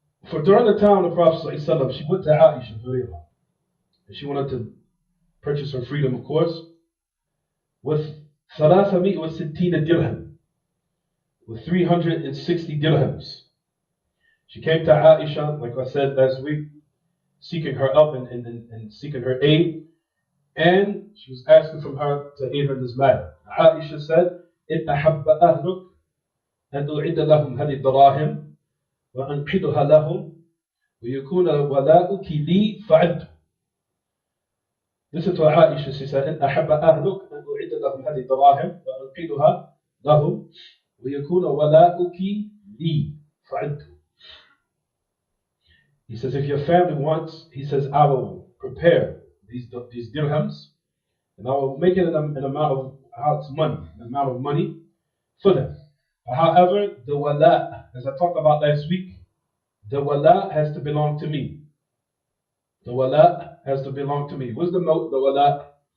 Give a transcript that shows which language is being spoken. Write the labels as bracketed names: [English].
[English] For during the time of the Prophet ﷺ, she went to Aisha Barira, and she wanted to purchase her freedom, of course, with 360 dirham, with 360 dirhams. She came to Aisha, like I said last week, seeking her help and seeking her aid, and she was asking from her to aid her in this matter. Aisha said, [Arabic] إِنْ أَحَبَّ أَهْلُكَ أَنْ أُعِدَّ لَهُمْ هَذِهِ الدَّرَاهِمْ وأنقذها لهم ويكون ولاؤك لي فعلت. [English] This is what Aisha, she said, [Arabic] إن أحب أهلك أن أعد لهم هذه الدراهم وأنقذها لهم ويكون ولاؤك لي فعلت. [English] He says, if your family wants, he says, I will prepare these dirhams and I will make it an amount of how it's money, an amount of money for them. However, the wala, as I talked about last week, the wala has to belong to me. The wala has to belong to me. What's the wala?